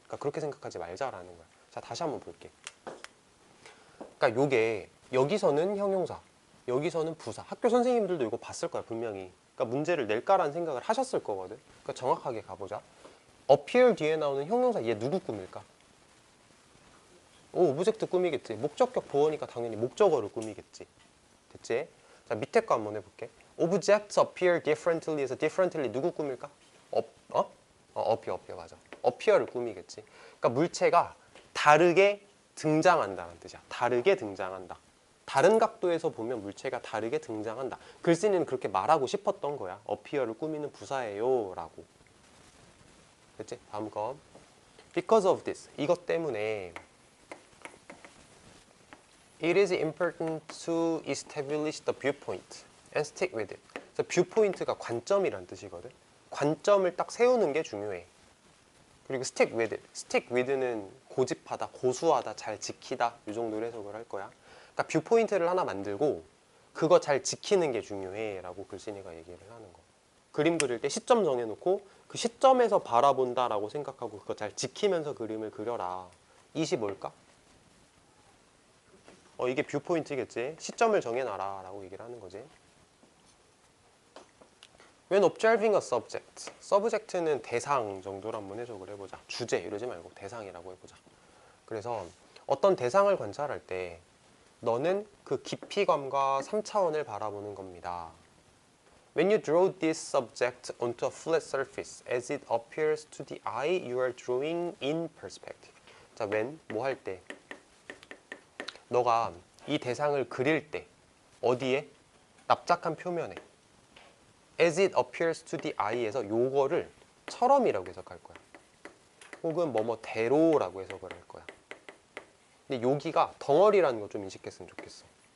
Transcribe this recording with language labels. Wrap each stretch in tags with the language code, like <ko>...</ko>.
<ko>그러니까 그렇게 생각하지 말자라는 거야. 자, 다시 한번 볼게. 그러니까 요게 여기서는 형용사, 여기서는 부사. 학교 선생님들도 이거 봤을 거야, 분명히. 그러니까 문제를 낼까라는 생각을 하셨을 거거든. 그러니까 정확하게 가보자. appear 뒤에 나오는 형용사, 얘 누구 꾸밀까? 오브젝트 꾸미겠지. 목적격 보어니까 당연히 목적어를 꾸미겠지. 됐지? 자, 밑에 거 한번 해볼게.</ko> <en>Objects appear differently에서 differently</en> <ko>누구 꾸밀까? appear 맞아. appear를 꾸미겠지. 그러니까 물체가 다르게 등장한다는 뜻이야. 다르게 등장한다. 다른 각도에서 보면 물체가 다르게 등장한다. 글쓴이는 그렇게 말하고 싶었던 거야. appear를 꾸미는 부사예요 라고. 됐지? 다음 거.</ko> <en>Because of this.</en> <ko>이것 때문에</ko> <en>It is important to establish the viewpoint and stick with it.</en> <ko>그래서 viewpoint가 관점이란 뜻이거든. 관점을 딱 세우는 게 중요해. 그리고 stick with it. stick with는 고집하다, 고수하다, 잘 지키다 이 정도로 해석을 할 거야. 그러니까 viewpoint를 하나 만들고 그거 잘 지키는 게 중요해 라고 글쓴이가 얘기를 하는 거. 그림 그릴 때 시점 정해놓고 그 시점에서 바라본다라고 생각하고 그거 잘 지키면서 그림을 그려라. 이시 뭘까? 이게 뷰포인트겠지. 시점을 정해놔라 라고 얘기를 하는 거지.</ko> <en>When observing a subject.</en> <ko>subject는 대상 정도로 한번 해석을 해보자. 주제 이러지 말고 대상이라고 해보자. 그래서 어떤 대상을 관찰할 때 너는 그 깊이감과 3차원을 바라보는 겁니다.</ko> <en>When you draw this subject onto a flat surface as it appears to the eye, you are drawing in perspective.</en> <ko>자, when 뭐 할 때? 너가 이 대상을 그릴 때 어디에? 납작한 표면에</ko> <en>as it appears to the eye</en> <ko>에서 요거를 처럼이라고 해석할 거야. 혹은 대로라고 해석을 할 거야. 근데 여기가 덩어리라는 거 좀 인식했으면 좋겠어.</ko>